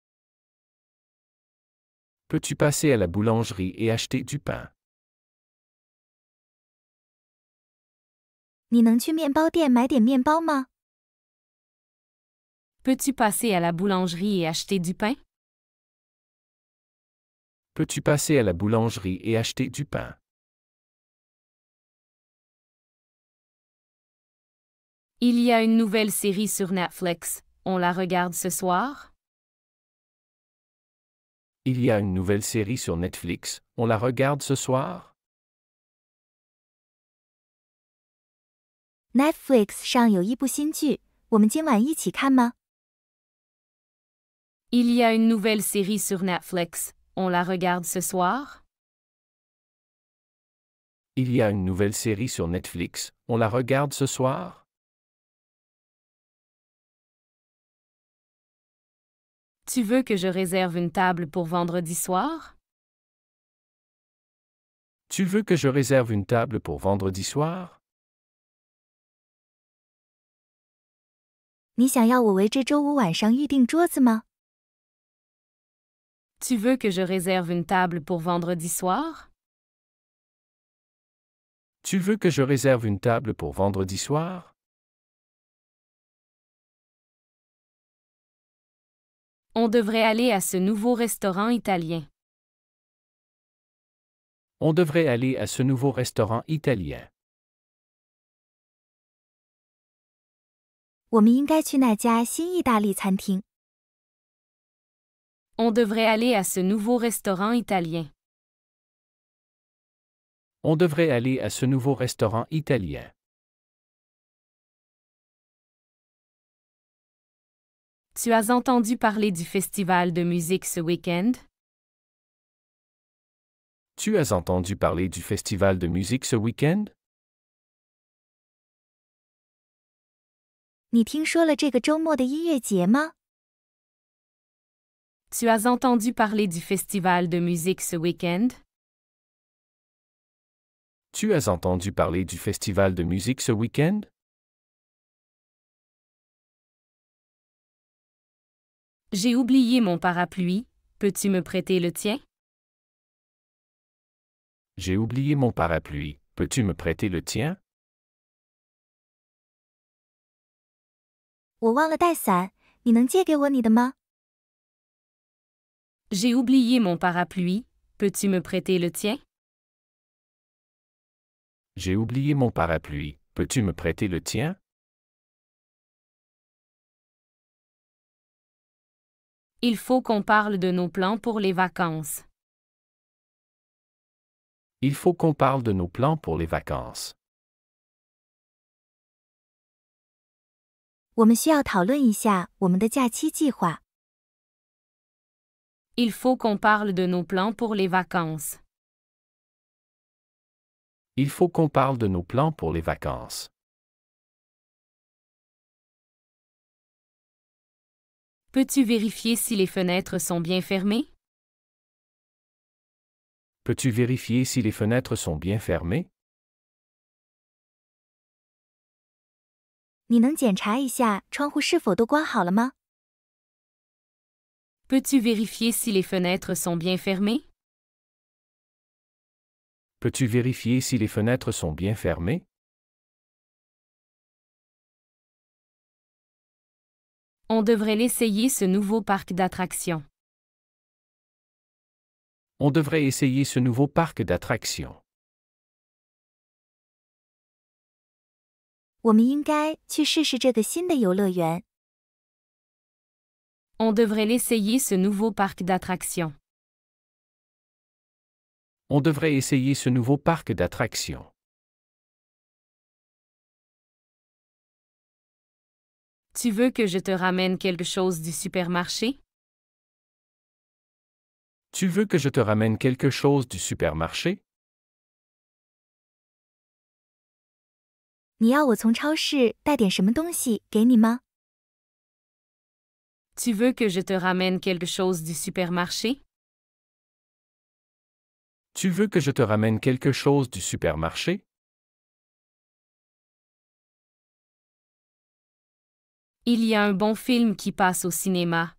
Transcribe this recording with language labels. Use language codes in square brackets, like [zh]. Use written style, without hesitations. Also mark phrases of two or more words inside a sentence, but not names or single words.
[fr] Peux-tu passer à la boulangerie et acheter du pain? [zh] 你能去面包店买点面包吗？ [fr] Peux-tu passer à la boulangerie et acheter du pain? Peux-tu passer à la boulangerie et acheter du pain? Il y a une nouvelle série sur Netflix. On la regarde ce soir? Il y a une nouvelle série sur Netflix. On la regarde ce soir? [zh] Netflix 上有一部新剧，我们今晚一起看吗？ [fr] Il y a une nouvelle série sur Netflix. On la regarde ce soir? Il y a une nouvelle série sur Netflix. On la regarde ce soir? Tu veux que je réserve une table pour vendredi soir? Tu veux que je réserve une table pour vendredi soir? [zh] 你想要我为这周五晚上预订桌子吗？ [fr] Tu veux que je réserve une table pour vendredi soir? Tu veux que je réserve une table pour vendredi soir? On devrait aller à ce nouveau restaurant italien. On devrait aller à ce nouveau restaurant italien. [zh] 我们应该去那家新意大利餐厅。 [fr] On devrait aller à ce nouveau restaurant italien. On devrait aller à ce nouveau restaurant italien. Tu as entendu parler du festival de musique ce week-end? Tu as entendu parler du festival de musique ce week-end? [zh] 你听说了这个周末的音乐节吗？ [fr] Tu as entendu parler du festival de musique ce week-end? Tu as entendu parler du festival de musique ce week-end? J'ai oublié mon parapluie. Peux-tu me prêter le tien? J'ai oublié mon parapluie. Peux-tu me prêter le tien? [zh] 我忘了带伞，你能借给我你的吗？ [fr] J'ai oublié mon parapluie. Peux-tu me prêter le tien? J'ai oublié mon parapluie. Peux-tu me prêter le tien? Il faut qu'on parle de nos plans pour les vacances. Il faut qu'on parle de nos plans pour les vacances. [zh] 我们需要讨论一下我们的假期计划。 [fr] Il faut qu'on parle de nos plans pour les vacances. Il faut qu'on parle de nos plans pour les vacances. Peux-tu vérifier si les fenêtres sont bien fermées? Peux-tu vérifier si les fenêtres sont bien fermées? [zh] 你能检查一下窗户是否都关好了吗？ [fr] Peux-tu vérifier si les fenêtres sont bien fermées? Peux-tu vérifier si les fenêtres sont bien fermées? On devrait l'essayer ce nouveau parc d'attractions. On devrait essayer ce nouveau parc d'attractions. [zh] 我们应该去试试这个新的游乐园。 [fr] On devrait l'essayer ce nouveau parc d'attractions. On devrait essayer ce nouveau parc d'attractions. Tu veux que je te ramène quelque chose du supermarché? Tu veux que je te ramène quelque chose du supermarché? [zh] 你要我从超市带点什么东西给你吗？ [fr] Tu veux que je te ramène quelque chose du supermarché? Tu veux que je te ramène quelque chose du supermarché? Il y a un bon film qui passe au cinéma.